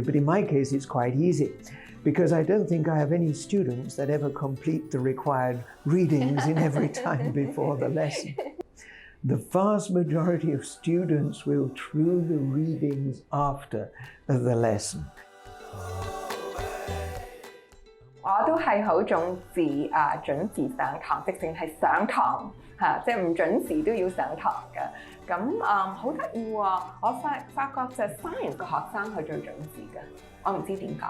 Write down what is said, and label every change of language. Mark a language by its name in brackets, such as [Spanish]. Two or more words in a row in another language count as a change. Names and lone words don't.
[English] But in my case, it's quite easy because I don't think I have any students that ever complete the required readings in every time before the lesson. The vast majority of students will do the readings after the lesson. [Cantonese] 我都係好重視準時上堂，直情係上堂即係唔準時都要上堂嘅。咁好得意喎！我發覺就係 science 嘅學生係最準時嘅，我唔知點解。